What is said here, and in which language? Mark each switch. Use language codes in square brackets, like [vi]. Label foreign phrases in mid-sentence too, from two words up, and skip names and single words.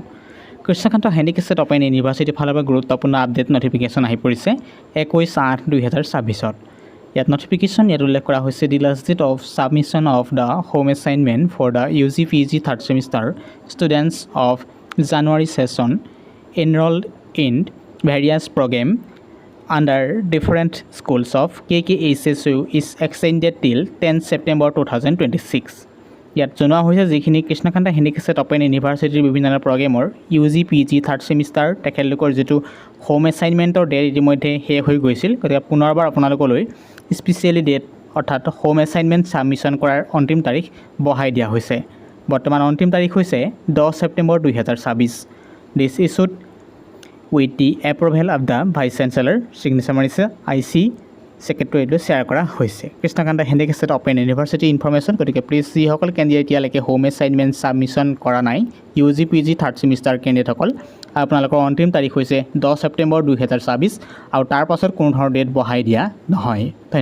[as] কৃষ্ণকান্ত হেণ্ডিকেছেট অপেন ইউনিভাৰ্চিটিৰ ফালৰ পৰা গুৰুত্বপূৰ্ণ [en] update notification [as] আহি পৰিছে 21/8/2026। ইয়াত নটিফিকেশ্যন ইয়াত উল্লেখ কৰা হৈছে [en] the last date of submission of the home assignment for the UG/PG third semester students of January session enrolled in various programs under different schools of KKHSU is extended till 10 September 2026. [as] ইয়াত জনোৱা হৈছে যিখিনি কৃষ্ণকান্ত হেণ্ডিকেছেট অপেন ইউনিভাৰ্চিটিৰ বিভিন্ন প্ৰগ্ৰেমৰ UG/PG [en] third semester [as] তেখেতলোকৰ যিটো [en] home assignment [as] ডেট ইতিমধ্যে শেষ হৈ গৈছিল। গতিকে পুনৰবাৰ আপোনালোকলৈ [en] specially date [as] অৰ্থাৎ [en] home assignment submission [as] কৰাৰ অন্তিম তাৰিখ বঢ়াই দিয়া হৈছে। বৰ্তমান অন্তিম তাৰিখ হৈছে 10 ছেপ্টেম্বৰ 2026। [en] This issued with the approval of the Vice Chancellor, signature [as] মাৰিছে IC ছেক্ৰেটাৰীলৈ শ্বেয়াৰ কৰা হৈছে। কৃষ্ণকান্ত হেণ্ডিকেছেট অপেন ইউনিভাৰ্চিটি ইনফৰমেশ্যন। গতিকে প্লিজ যিসকল কেণ্ডিডেট এতিয়ালৈকে [en] home assignment submission [as] কৰা নাই UG/PG [en] third semester [as] কেণ্ডিডেটসকল, আপোনালোকৰ অন্তিম তাৰিখ হৈছে 10 ছেপ্টেম্বৰ 2026 আৰু তাৰ পাছত কোনো ধৰণৰ ডেট বঢ়াই দিয়া নহয়।